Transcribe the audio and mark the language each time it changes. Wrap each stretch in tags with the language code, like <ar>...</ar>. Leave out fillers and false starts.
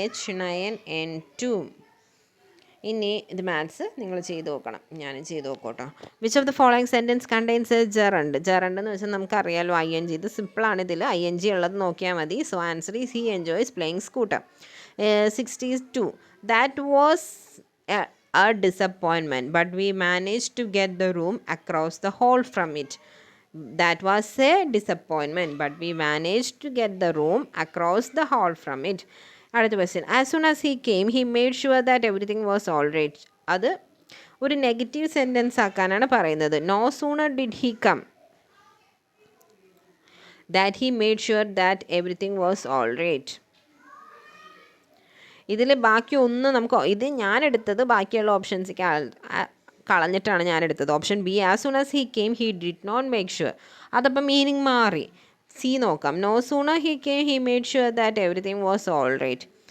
<ml>H9N2. ഇനി ഇത് maths നിങ്ങൾ ചെയ്ത് നോക്കണം, ഞാനും ചെയ്ത് നോക്കട്ടോ.</ml> <en>Which of the following sentence contains gerund?</en> <ml>Gerund എന്ന് വെച്ചാൽ നമുക്കറിയാലോ ING. ഇത് സിമ്പിളാണ്. ഇതിൽ ING ഉള്ളത് നോക്കിയാൽ മതി.</ml> <en>So answer is he enjoys playing scooter. 62. That was a disappointment, but we managed to get the room across the hall from it. That was a disappointment, but we managed to get the room across the hall from it.</en> <ml>അടുത്ത question.</ml> <en>As soon as he came, he made sure that everything was all right.</en> <ml>അത് ഒരു negative sentence ആക്കാനാണ് പറയുന്നത്.</ml> <en>No sooner did he come that he made sure that everything was all right.</en> <ml>ഇതിൽ ബാക്കി ഒന്നും നമുക്ക്, ഇത് ഞാൻ എടുത്തത് ബാക്കിയുള്ള ഓപ്ഷൻസ് കളഞ്ഞിട്ടാണ് ഞാൻ എടുത്തത്.</ml> <en>Option B, as soon as he came he did not make sure.</en> <ml>അതപ്പം മീനിങ് മാറി.</ml> <en>C നോക്കാം. No sooner he came he made sure that everything was all right.</en>